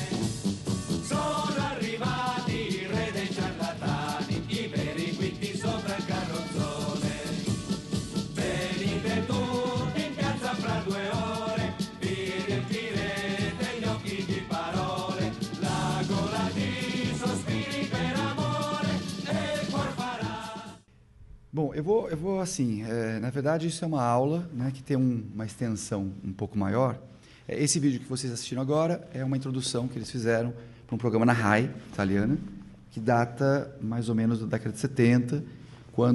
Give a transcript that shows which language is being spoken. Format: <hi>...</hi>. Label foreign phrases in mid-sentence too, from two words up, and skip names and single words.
<it>Sono arrivati i re dei ciarlatani, i veri quinti sopra il carrozzone. Venite tutti in piazza fra 2 ore, vi riempirete gli occhi di parole, la gola di sospiri per amore e il cuor farà.</it> <pt>Bom, eu vou assim, na verdade isso é uma aula, né, que tem uma extensão um pouco maior. Esse vídeo que vocês assistiram agora é uma introdução que eles fizeram para um programa na RAI italiana, que data mais ou menos da década de 70, quando</pt>